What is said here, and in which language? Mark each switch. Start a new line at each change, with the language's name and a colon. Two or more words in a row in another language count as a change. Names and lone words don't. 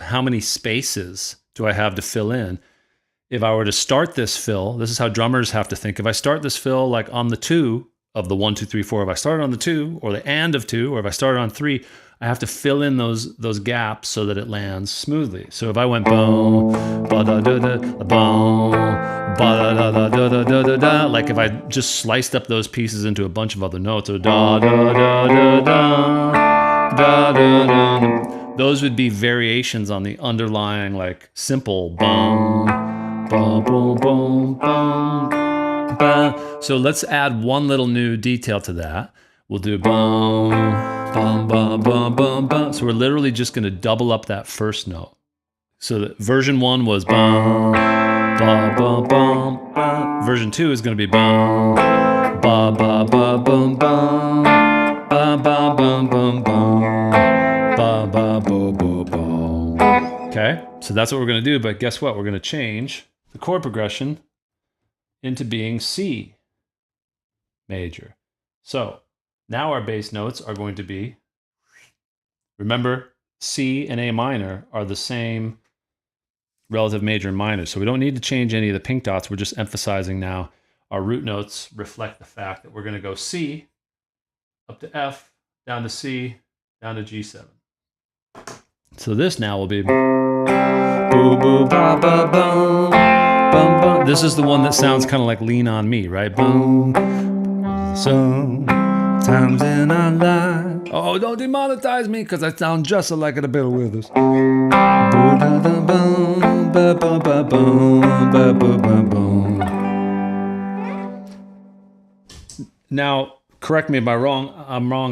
English: How many spaces do I have to fill in? If I were to start this fill, this is how drummers have to think. If I start this fill like on the 2 of the 1, 2, 3, 4, if I started on the 2 or the and of 2, or if I started on 3, I have to fill in those gaps so that it lands smoothly. So if I went boom, ba da da da, boom, ba da da da da da da da da, like if I just sliced up those pieces into a bunch of other notes, or da da da da da da da da, those would be variations on the underlying like simple boom, boom, boom, boom, boom, ba. So let's add one little new detail to that. We'll do bum, bum, bum, bum, bum, bum. So we're literally just going to double up that first note. So that version 1 was bum, ba, ba, bum, ba. Version 2 is going to be bum, ba, ba, ba, bum, bum, ba, ba, bum, bum, bum, ba, ba, bo, bo, bo. Okay, so that's what we're going to do. But guess what? We're going to change the chord progression into being C major. So now our bass notes are going to be, remember, C and A minor are the same relative major and minor. So we don't need to change any of the pink dots. We're just emphasizing now our root notes reflect the fact that we're going to go C up to F, down to C, down to G7. So this now will be boo boo ba ba bum bum bum. This is the one that sounds kind of like Lean on Me, right? Boom. Sometimes in our life. Oh, don't demonetize me because I sound just like it a Bill Withers. Now, correct me if I'm wrong.